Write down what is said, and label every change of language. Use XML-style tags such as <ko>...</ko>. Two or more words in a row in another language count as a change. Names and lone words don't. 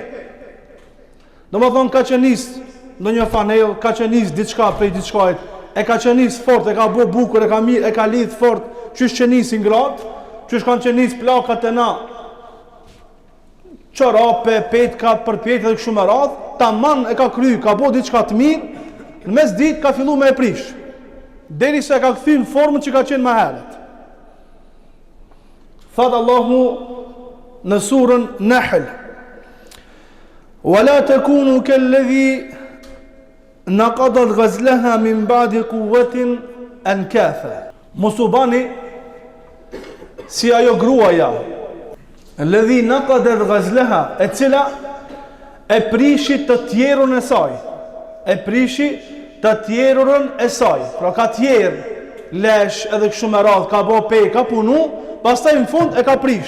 <sq>Domethënë ka qenis ndonjë fanell, ka qenis diçka prej diçkait, e ka qenis fort, e ka bërë bukur, e ka mirë, e ka lidh fort, qysh qenisin gratë, qysh kanë qenis plakat e na, çorape, petka, përpjekje dhe kështu me radhë, tamam e ka kry, ka bërë diçka të mirë, në mesditë ka fillu me e prish, derisa e ka kthy në formën që ka qenë më herët. Thot Allahu në surën Nahl:</sq> <ar>"ولا تكونوا كالذي نقضت غزلها من بعد قوة أنكاثا."</ar> <sq>Mos u bani si ajo gruaja,</sq> <ar>الذي نقضت غزلها,</ar> <sq>e cila e prishi të tjerun e saj. E prishi të tjerun e saj. Pra ka tjerë lesh edhe kështu me radhë, ka bo pe, ka punu, pastaj në fund e ka prish.</sq>